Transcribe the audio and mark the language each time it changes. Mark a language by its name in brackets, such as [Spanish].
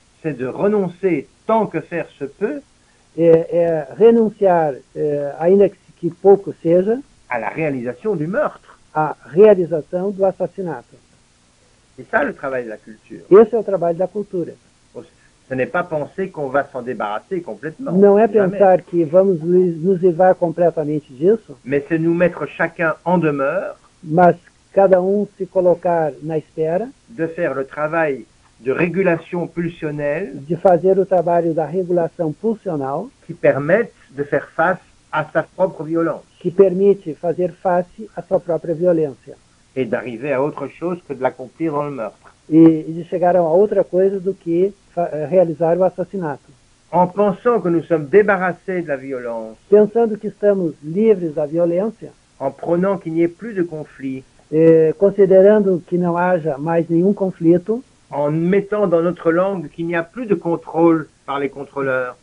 [French] c'est de renoncer tant que faire se peut [Portuguese] renunciar, ainda que pouco seja, [French] à la réalisation du meurtre. [Portuguese] à realização do assassinato. [French] C'est ça le travail de la culture. [Portuguese] Esse é o trabalho da cultura. [French] Ce n'est pas penser qu'on va s'en débarrasser complètement. [Portuguese] Não é [French] Jamais. [Portuguese] pensar que vamos nos livrar completamente disso, [French] Mais c'est nous mettre chacun en demeure [Portuguese] mas cada se colocar na espera [French] de faire le travail de régulation pulsionnelle [Portuguese] de fazer o trabalho da regulação pulsional [French] qui permette de faire face à sa propre violence [Portuguese] que permite fazer face à sua própria violência [French] et d'arriver à autre chose que de l'accomplir dans le meurtre. [Portuguese] e de chegar a outra coisa do que realizar o assassinato. [French] En pensant que nous sommes débarrassés de la violence, [Portuguese] Pensando que estamos livres da violência, [French] en prenant qu'il n'y ait plus de conflit, [Portuguese] considerando que não haja mais nenhum conflito, [French] en mettant dans notre langue qu'il n'y a plus de contrôle par les contrôleurs,